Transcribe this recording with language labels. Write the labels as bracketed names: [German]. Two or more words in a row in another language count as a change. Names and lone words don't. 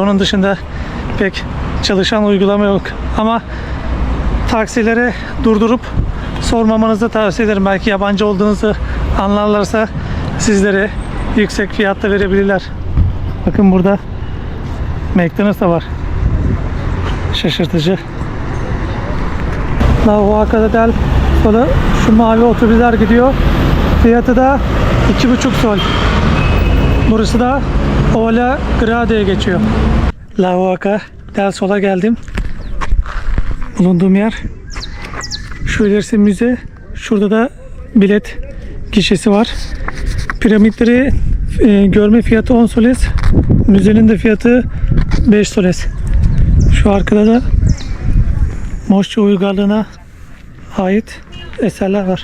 [Turkish] Onun dışında pek çalışan uygulama yok. Ama taksilere durdurup sormamanızı tavsiye ederim. Belki yabancı olduğunuzu anlarlarsa sizlere yüksek fiyatta verebilirler. Bakın burada McDonald's da var. Şaşırtıcı. La Huaca del Sol'a şu mavi otobüsler gidiyor. Fiyatı da 2,5 sol. Burası da Ola Grade'ye geçiyor. La Huaca del Sol'a geldim. Bulunduğum yer. Şu ilerisi müze. Şurada da bilet gişesi var. Piramitleri görme fiyatı 10 soles. Müzenin de fiyatı 5 soles. Şu arkada da Moşçu uygarlığına ait eserler var.